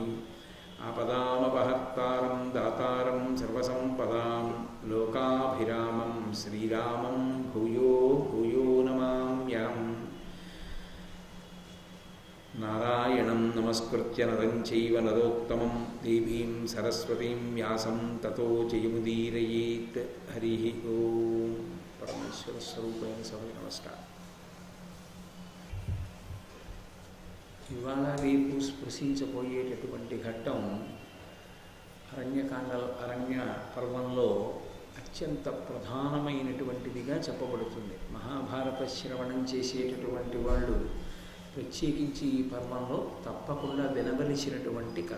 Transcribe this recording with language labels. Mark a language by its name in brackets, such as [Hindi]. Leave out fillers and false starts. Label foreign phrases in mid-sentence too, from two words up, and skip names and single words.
[Sanskrit] आपदामपहर्तारं दातारं सर्वसम्पदां लोकाभिरामं श्रीरामं भूयो भूयो नमाम्यहम्। नारायणं नमस्कृत्य नरं चैव नरोत्तमं देवीं सरस्वतीं व्यासं ततो जयमुदीरयेत्। हरिः ओं। [Telugu] परमेश्वरस्वरूपैన సభకి నమస్కారం। ఇవాళ రేపు స్పృశించబోయేటటువంటి ఘట్టం అరణ్య పర్వంలో అత్యంత ప్రధానమైనటువంటిదిగా చెప్పబడుతుంది. మహాభారత శ్రవణం చేసేటటువంటి వాళ్ళు ప్రత్యేకించి ఈ పర్వంలో తప్పకుండా వినవలసినటువంటి కథ.